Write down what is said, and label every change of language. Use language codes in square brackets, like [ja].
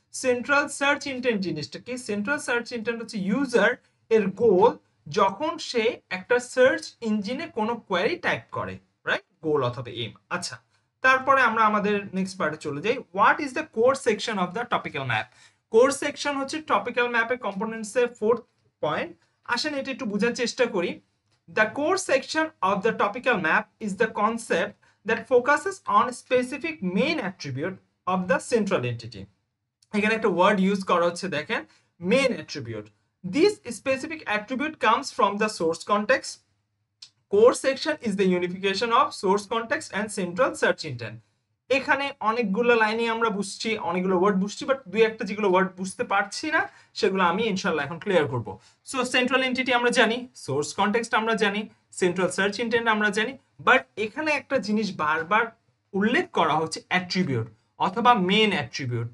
[bn] Central search intent জিনিসটা কি, central search intent হচ্ছে ইউজার এর গোল যখন সে একটা সার্চ ইঞ্জিনে কোনো কোয়েরি টাইপ করে, রাইট? গোল অথবা এম। আচ্ছা, তারপরে আমরা আমাদের নেক্সট পার্টে চলে যাই। [en] What is the core section of the topical map? [bn] Core section হচ্ছে টপিক্যাল ম্যাপের কম্পোনেন্টস এর 4th পয়েন্ট। আসেন এটা একটু বোঝার চেষ্টা করি। [en] The core section of the topical map is the concept that focuses on specific main attribute of the central entity. [bn] এখানে একটা ওয়ার্ড ইউজ করা হচ্ছে, দেখেন, main attribute. [en] This specific attribute comes from the source context. Core section is the unification of source context and central search intent. [bn] এখানে অনেকগুলো লাইনে আমরা বুঝছি, অনেকগুলো ওয়ার্ড বুঝছি, বাট দুই একটা যেগুলো ওয়ার্ড বুঝতে পারছি না সেগুলো আমি ইনশাল্লাহ এখন ক্লিয়ার করব। সো সেন্ট্রাল এন্টিটি আমরা জানি, সোর্স কনটেক্সট আমরা জানি, সেন্ট্রাল সার্চ ইন্টেন্ট আমরা জানি, বাট এখানে একটা জিনিস বারবার উল্লেখ করা হচ্ছে, অ্যাট্রিবিউট অথবা মেন অ্যাট্রিবিউট।